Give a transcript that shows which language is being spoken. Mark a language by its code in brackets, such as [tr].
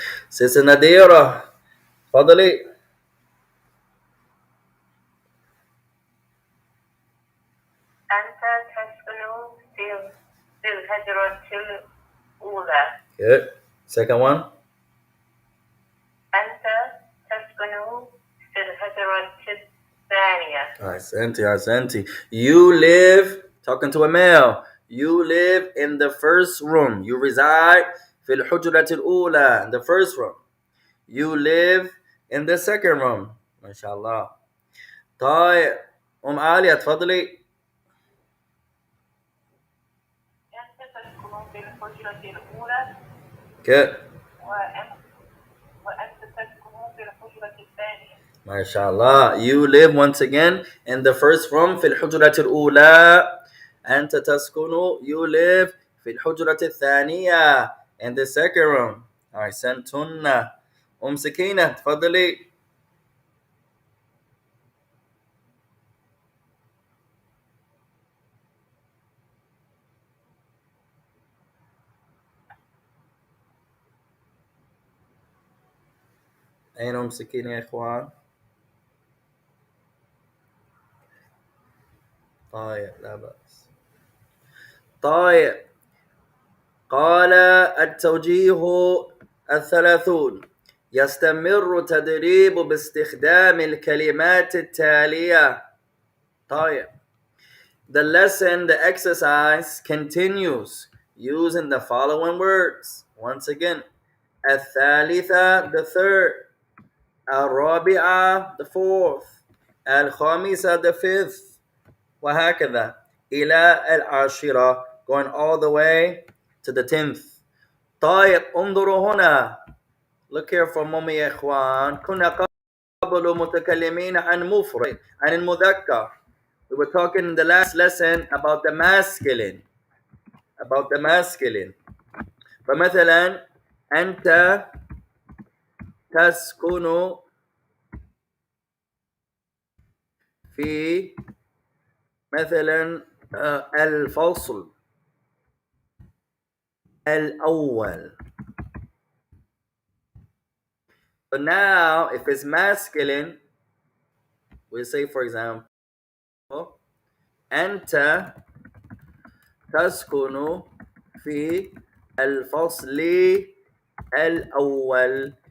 [ar] Sister Nadira, تفضلي. أنت تسكن في الحجرة الأولى. [en] Good. Second one. [ar] أنت تسكن في الحجرة الثانية. أحسنتي. [en] You live, talking to a male. You live in the first room. You reside [ar] في الحجرة الأولى, [en] in the first room. You live in the second room. [ar] ما شاء الله. طيب عالية تفضلي. أنت تسكن في الحجرة الأولى كده. وأنت تسكن في الحجرة الثانية. ما شاء الله. [en] You live once again in the first room [ar] في الحجرة الأولى. أنت تسكن, [en] you live [ar] في الحجرة الثانية, [en] in the second room. [ar] أحسنتن. سكينة تفضلي. أين سكينة يا إخوان؟ طيب لا بأس. طيب قال التوجيه 30. يستمر تدريب باستخدام الكلمات التالية. [en] طيب the lesson, the exercise continues using the following words. Once again, الثالثة, the third, الرابعة, the fourth, الخامسة, the fifth, [ar] وهكذا إلى العاشرة, [en] going all the way to the 10th. [ar] طيب انظروا هنا. [en] Look here for a moment [ar] يا إخوان. كنا قبل متكلمين عن مفرد, عن المذكر. [en] We were talking in the last lesson about the masculine. About the masculine. [ar] فمثلا أنت تسكن في مثلا الفصل الأول. [en] But now if it's masculine, we say for example [ar] أنت تسكن في الفصل الأول.